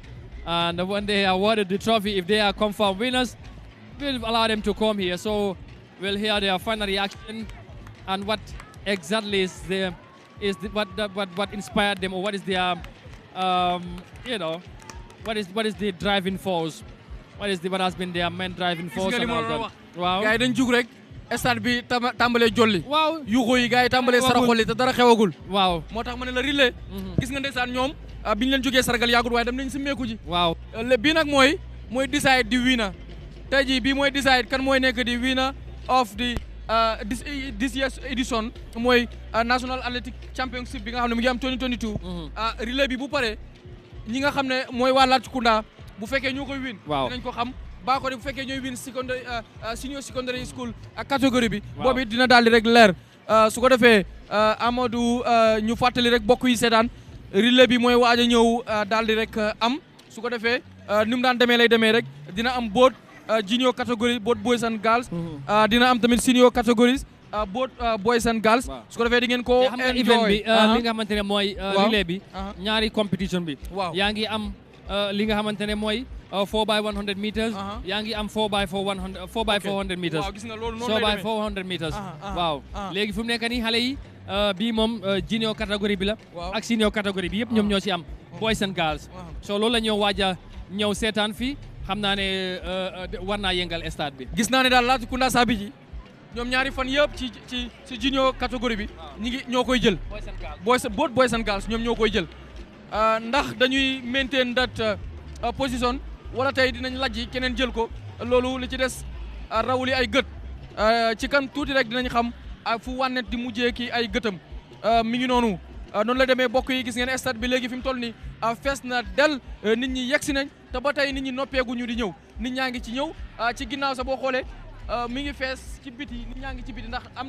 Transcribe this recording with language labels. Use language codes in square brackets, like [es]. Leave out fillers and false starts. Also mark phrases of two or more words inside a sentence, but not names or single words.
[en] And when they are awarded the trophy, if they are confirmed winners, we'll allow them to come here. So we'll hear their final reaction and what exactly is what inspired them, or what is their what is the driving force? What has been their main driving force? And all that. Wow. [wo] Gars yi dañ jug rek stade bi tàmbalee jolli. Waaw. Yuuxu yi gars yi tàmbalee saraxoli te dara xewagul. Waaw. moo tax ma ne la relais. gis nga ndeysaan ñoom bi ñu leen jógee sargal yàggul waaye dem nañ si meeku ji. Waaw. bii nag mooy decide di winner. tey jii bii mooy decide kan mooy nekk di [en] winner of the this year's edition [wo] mooy National Athletic Championship bi nga xam ne mu ngi am 2022. relais bi bu paree ñi nga xam ne mooy waa Latrikunda bu fekkee ñoo koy win. Waaw dinañ ko xam baa ko de bu fekkee ñooy win [en] senior secondary school [wo] catégorie bi. boobu dina daal di rek leer su ko defee Amadou ñu fàttali rek bokk yi seetaan relais bi mooy waaj a ñëw daal di rek am su ko defee ni mu daan demee lay demee rek dina am [en] both junior category both boys and girls. [wo] dina am tamit [en] senior categories both boys and girls. [wo] su ko defee di ngeen ko enjoy event bi li nga xamante ne mooy relais bi ñaari competition bi. yaa ngi am li nga xamante ne mooy 4 by 100 meters. yaa ngi am 4 by 400 meters. waaw gis nga loolu noonu so lay by demee 400 meters. waaw léegi fu mu nekk nii xale yi bii moom junior catégorie bi la. ak senior catégorie bi yëpp ñoom ñoo ci am. [en] boys and girls. [wo] so loolu la ñoo waaj a ñëw seetaan fii xam naa ne war naa yëngal stade bi. gis naa ne daal Latrikunda Sabi ji ñoom ñaari fan yëpp ci junior catégorie bi ñoo koy jël. [en] both boys and girls [wo] ñoom ñoo koy jël. ndax dañuy [en] maintain that position [wo] wala tey dinañ lajji keneen jël ko loolu li ci des rawuli ay gët ci kan tuuti rek dinañ xam fu wànnet di mujjee ki ay gëtam mi ngi noonu la demee bokk yi gis ngeen stade bi léegi fi mu toll ni fees na del nit ñi yegsi nañ te ba tey nit ñi noppeeguñu di ñëw nit ñaa ngi ci ñëw ci ginnaaw sa boo xoolee mi ngi fees ci biti nit ñaa ngi ci biti ndax am na